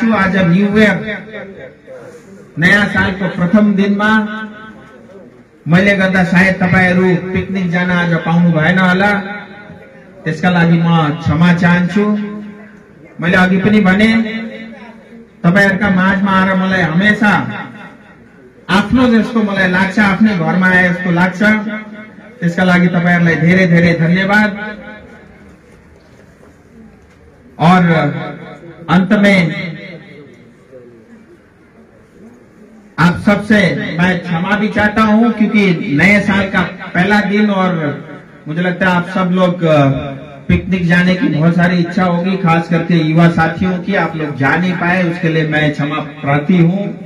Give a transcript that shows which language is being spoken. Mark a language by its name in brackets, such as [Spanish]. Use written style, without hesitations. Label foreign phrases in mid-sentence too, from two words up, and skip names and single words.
[Nepali] आज [English] new year [Nepali] नयाँ सालको प्रथम दिनमा मैले गर्दा सायद तपाईहरू पिकनिक जान आज पाउनु भएन होला, त्यसका लागि म क्षमा चाहन्छु। मैले अघि पनि भने, तपाईहरुका माझमा आएर मलाई हमेशा आफ्नो जस्तो मलाई लाग्छ, आफ्नै घरमा आए जस्तो लाग्छ। त्यसका लागि तपाईहरुलाई धेरै धेरै धन्यवाद। [Hindi] और अंत में आप सबसे मैं क्षमा भी चाहता हूं, क्योंकि नए साल का पहला दिन और मुझे लगता है आप सब लोग पिकनिक जाने की बहुत सारी इच्छा होगी, खास करके युवा साथियों की, आप लोग जा नहीं पाए, उसके लिए मैं क्षमा प्रार्थी हूं।